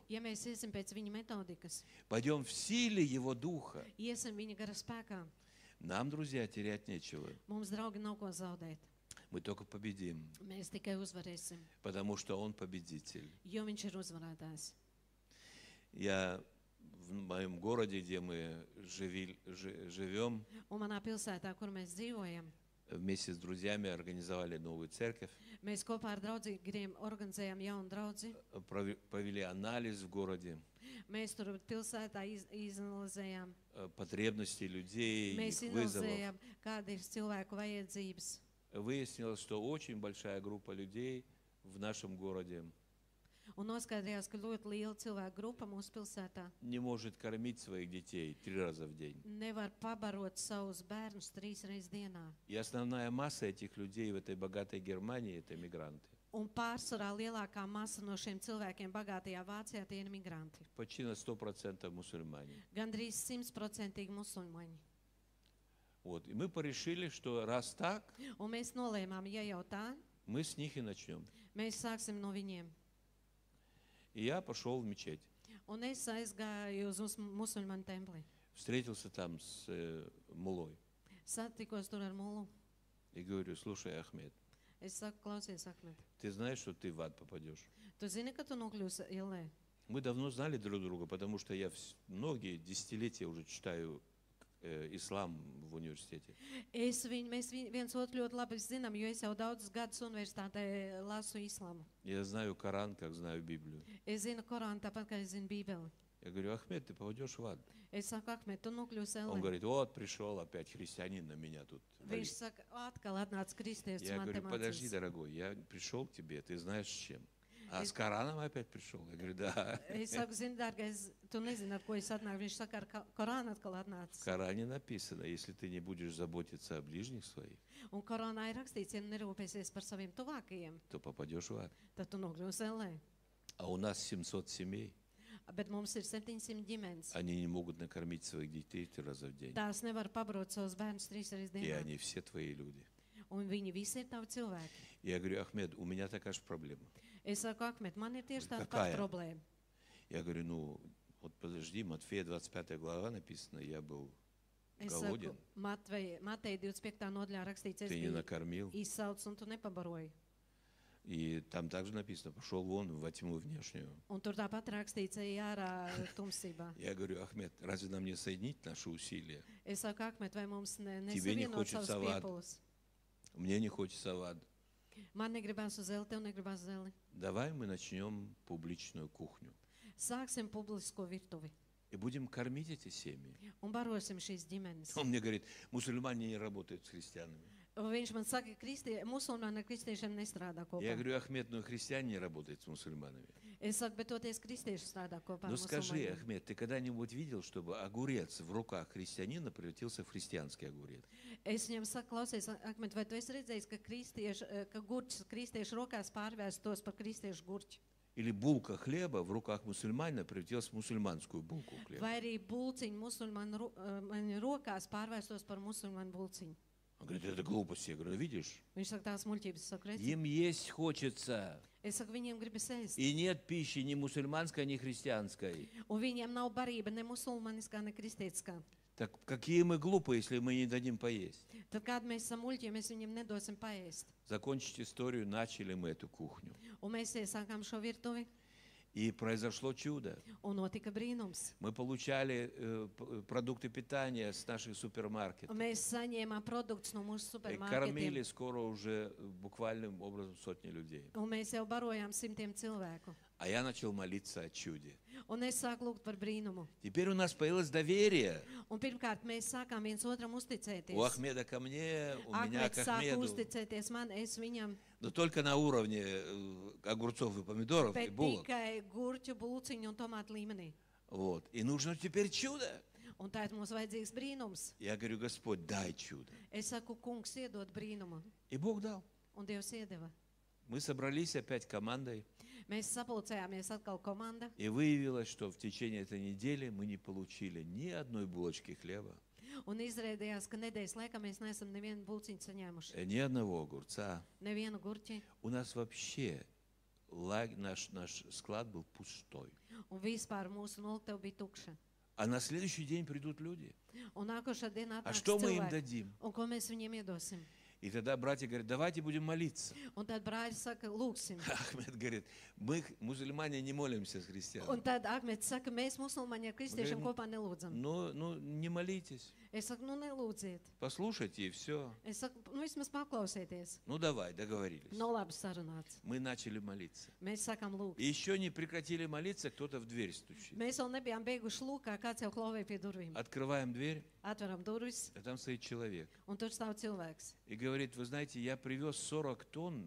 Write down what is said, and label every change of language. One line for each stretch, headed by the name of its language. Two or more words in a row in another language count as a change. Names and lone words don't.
Latvian: ja mēs iesim pēc viņa metodikas,
Russian: пойдем в силе Его Духа,
Latvian: iesim viņa gara spēkā,
Russian: нам, друзья, терять нечего.
Latvian: mums, draugi, nav ko zaudēt.
Russian: Мы только победим,
Latvian: Mēs tikai uzvarēsim,
Russian: потому что Он победитель.
Latvian: jo viņš ir uzvarētājs.
Russian: Я в моем городе, где мы живем,
Latvian: Un manā pilsētā, kur mēs dzīvojam,
Russian: вместе с друзьями организовали новую церковь,
Latvian: mēs kopā ar draudzīgiem organizējam jaunu draudzi.
Russian: провели анализ в городе,
Latvian: Mēs tur pilsētā izanalizējām,
Russian: потребности людей,
Latvian: mēs
Russian: их вызовов.
Latvian: analizējām, kāda ir cilvēku vajadzības.
Russian: Выяснилось, что очень большая группа людей в нашем городе
Latvian: Un noskaidrojās, ka ļoti liela cilvēku grupa mūsu pilsētā
Russian: не может кормить своих детей 3 раза в день.
Latvian: nevar pabarot savus bērnus 3 reizes dienā.
Russian: И основная масса этих людей в этой богатой Германии – это мигранты.
Latvian: Un pārsvarā lielākā masa no šiem cilvēkiem bagātajā Vācijā tie ir migranti.
Russian: Почти на 100% мусульмане.
Latvian: Gandrīz 100% musulmaņi.
Russian: Вот. И мы порешили, что раз так,
Latvian: Un mēs nolēmām, ja jau tā,
Russian: мы с них и начнем.
Latvian: mēs sāksim no viņiem.
Russian: И я пошел в мечеть.
Latvian: Un es aizgāju uz musulmaņu templi.
Russian: Встретился там с мулой.
Latvian: satikos tur ar mullu.
Russian: И говорю, слушай, Ахмед,
Latvian: Es saku, klausies, Ahmed,
Russian: ты знаешь, что ты в ад попадешь?
Latvian: tu zini, ka tu nokļūsi ielē?
Russian: Мы давно знали друг друга, потому что я многие десятилетия уже читаю ислам в университете.
Latvian: Mēs viens otru ļoti labi zinām, jo es jau daudzus gadus universitātē lasu islāmu.
Russian: Я знаю Коран, как знаю Библию.
Latvian: Es zinu Korānu tāpat, kā es zinu Bībeli.
Russian: Я говорю, Ахмед, ты попадешь в ад.
Latvian: Es saku, Ahmed, tu nokļūsi
Russian: Он
Latvian: ielē.
Russian: говорит, вот пришел опять христианин на меня тут.
Latvian: Viņš
Russian: валит.
Latvian: saka, atkal atnāca kristietis
Russian: Я
Latvian: man te
Russian: говорю, подожди,
Latvian: mācīs.
Russian: дорогой, я пришел к тебе, ты знаешь с чем? А с Кораном опять пришел? Я говорю, да.
Latvian: Es saku, zini, dārgais, tu nezini, ar ko es atnāku. Viņš saka, ar Korānu atkal
Russian: В
Latvian: atnācis.
Russian: Коране написано, если ты не будешь заботиться о ближних своих,
Latvian: Un Korānā ir rakstīts, ja nerūpēsies par saviem tuvākajiem,
Russian: то попадешь в ад.
Latvian: tad tu nokļūsi ielē.
Russian: А у нас 700 семей,
Latvian: Bet mums ir 700 ģimenes.
Russian: они не могут накормить своих детей 3 раза в день.
Latvian: Tās nevar pabarot savus bērnus 3 reizes
Russian: И
Latvian: dienā.
Russian: они все твои люди.
Latvian: Un viņi visi ir tavi cilvēki.
Russian: Я говорю, Ахмед, у меня такая же проблема.
Latvian: Es saku, Ahmed, man ir tieši tāda
Russian: Какая?
Latvian: pati problēma.
Russian: Я говорю, ну, вот подожди, Матфея 25 глава написано, я был
Latvian: Es
Russian: голоден,
Latvian: saku, Mateja 25. nodaļā rakstīts, es
Russian: ты не
Latvian: biju
Russian: накормил.
Latvian: izsaucis un tu nepabaroji.
Russian: И там также написано, пошел вон во тьму внешнюю.
Latvian: Un tur tāpat rakstīts, ej ārā tumsībā.
Russian: Я говорю, Ахмед, разве нам не соединить наши усилия?
Latvian: Es saku, Ahmed, vai mums
Russian: Тебе не
Latvian: nesavienot
Russian: хочется
Latvian: savus
Russian: в ад.
Latvian: piepūles?
Russian: Мне не хочется в ад.
Latvian: Man negribas uz zeli, tev negribas zeli.
Russian: Давай мы начнем публичную кухню.
Latvian: Sāksim publisko virtuvi
Russian: И будем кормить эти семьи.
Latvian: un barosim šīs ģimenes.
Russian: Он мне говорит, мусульмане не работают с христианами.
Latvian: Viņš man saka, ka musulmaņi ar kristiešiem nestrādā
Russian: Я
Latvian: kopā.
Russian: говорю, Ахмед, ну христиане не работают с мусульманами.
Latvian: Es saku, bet toties kristieši strādā kopā ar
Russian: Ну скажи,
Latvian: musulmaņiem.
Russian: Ахмед, ты когда-нибудь видел, чтобы огурец в руках христианина превратился в христианский огурец?
Latvian: Es viņam saku, klausies, Akmet, vai tu esi redzējis, ka gurķis kristiešu rokās pārvērstos par kristiešu gurķi?
Russian: Или булка хлеба в руках мусульманина превратилась в мусульманскую булку хлеба?
Latvian: Vai arī bulciņu musulmaņu rokās pārvērstos par musulmaņu bulciņu?
Russian: Он говорит, это глупости. Я говорю, видишь,
Latvian: Viņš saka, tās muļķības, saku, redzi.
Russian: им есть хочется.
Latvian: Es saku, viņiem gribas ēst.
Russian: И нет пищи ни мусульманской, ни христианской.
Latvian: Un viņiem nav barība ne musulmaniskā, ne kristietiskā.
Russian: Так какие мы глупые, если мы не дадим поесть?
Latvian: Tad kādi mēs esam muļķi, ja mēs viņiem nedosim paēst?
Russian: Закончить историю, начали мы эту кухню.
Latvian: Un mēs iesākām šo virtuvi,
Russian: И произошло чудо.
Latvian: un notika brīnums.
Russian: Мы получали продукты питания с наших
Latvian: Un
Russian: супермаркетов.
Latvian: mēs saņēmām produktus no mūsu
Russian: И кормили
Latvian: supermarketiem.
Russian: скоро уже буквальным образом сотни людей.
Latvian: Un mēs jau barojām 100 cilvēku.
Russian: А я начал молиться о чуде.
Latvian: Un es sāku lūgt par brīnumu.
Russian: Теперь у нас появилось доверие.
Latvian: Un pirmkārt, mēs sākām viens otram uzticēties.
Russian: У Ахмеда ко мне, у меня к
Latvian: Akmets sāka
Russian: Ахмеду.
Latvian: uzticēties man, es viņam,
Russian: Но только на уровне огурцов и помидоров и
Latvian: bet
Russian: булок.
Latvian: tikai gurķu, bulciņu un tomātu līmenī.
Russian: Вот. И нужно теперь чудо.
Latvian: Un tā ir mums vajadzīgs brīnums.
Russian: Я говорю, Господь, дай чудо.
Latvian: Es saku, kungs, iedod brīnumu.
Russian: И Бог дал.
Latvian: Un Dievs iedeva.
Russian: Мы собрались опять командой,
Latvian: Mēs sapulcējāmies atkal komanda.
Russian: и выявилось, что в течение этой недели мы не получили ни одной булочки хлеба,
Latvian: Un izrādījās, ka nedēļas laikā mēs neesam nevienu bulciņu saņēmuši.
Russian: ни одного огурца.
Latvian: Nevienu gurķi.
Russian: У нас вообще наш склад был пустой.
Latvian: Un vispār mūsu noliktava bija tukša.
Russian: А на следующий день придут люди.
Latvian: Un nākošā dienā
Russian: А
Latvian: atnāks
Russian: что мы им
Latvian: cilvēki.
Russian: дадим?
Latvian: Un ko mēs viņiem iedosim?
Russian: И тогда братья говорят, давайте будем молиться.
Latvian: Un tad brāļi saka, lūksim.
Russian: Ахмед говорит, мы, мусульмане, не молимся с
Latvian: Un
Russian: христианами.
Latvian: tad Akmets saka, mēs musulmaņi ar kristiešiem Gaidām. kopā nelūdzam.
Russian: Ну, не молитесь.
Latvian: Es saku, nu nelūdziet.
Russian: Послушайте, и все.
Latvian: Es saku, nu vismaz paklausieties.
Russian: Ну, давай, договорились.
Latvian: Nu labi sarunāts.
Russian: Мы начали молиться.
Latvian: Mēs sākam lūgt.
Russian: И еще не прекратили молиться, кто-то в дверь стучит.
Latvian: Mēs vēl nebijām beiguši lūgt, kā kāds jau klauvēja pie durvīm.
Russian: Открываем дверь,
Latvian: Atveram durvis,
Russian: а там стоит человек.
Latvian: un tur stāv cilvēks.
Russian: И говорит, вы знаете, я привез 40 тонн